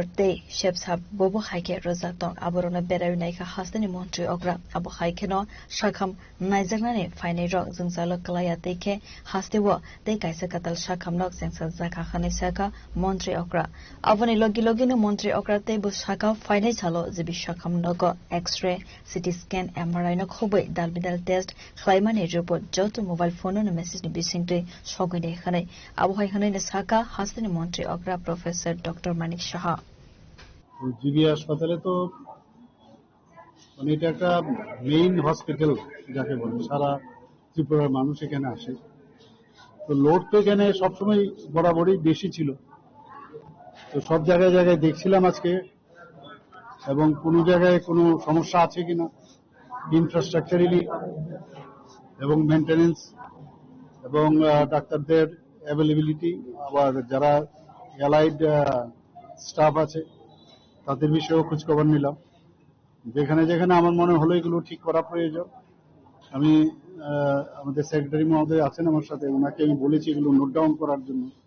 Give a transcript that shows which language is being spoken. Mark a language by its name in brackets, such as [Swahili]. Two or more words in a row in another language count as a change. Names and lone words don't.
[Kok Borok] Te Shepsab Bobo Haike Rozatong Aborona Berawi Naika Hastani Montri Okra Abo Haike no Shakham Naijagnani Faini Rok Zungsalo Kalaya Teke Hastewo Te Kaisa Katal Shakham Nok Sengsa Zaka Khani Saka Montri Okra Avani Logi no Montri Okra Te Bu Shaka Faini Chalo Zibi Shakham Nogo [English] X-ray CT scan MRI [Kok Borok] no Khoboi Dalbidal test Khlaimani report Joto [English] mobile phone [Kok Borok] no message ni bisingte Shogine Khane Abo Haikane ne Saka Hastani Montri Okra Professor Dr. Manik Shah [Bangla] জিবি হাসপাতালে তো মানে এটা একটা [English] main hospital [Bangla] যাকে বলে সারা ত্রিপুরার মানুষ এখানে আসে তো লোড তো এখানে সবসময় বরাবরই বেশি ছিল তো সব জায়গায় জায়গায় দেখছিলাম আজকে এবং কোনো জায়গায় কোনো সমস্যা আছে কিনা ইনফ্রাস্ট্রাকচারালি এবং মেইনটেনেন্স এবং ডাক্তারদের অ্যাভেলেবিলিটি আবার যারা [English] allied staff [Bangla] আছে তাদের বিষয়েও খোঁজখবর নিলাম যেখানে যেখানে আমার মনে হলো এগুলো ঠিক করা প্রয়োজন আমি আমাদের সেক্রেটারি মহোদয় আছেন আমার সাথে ওনাকে আমি বলেছি এগুলো [English] note down [Bangla] করার জন্য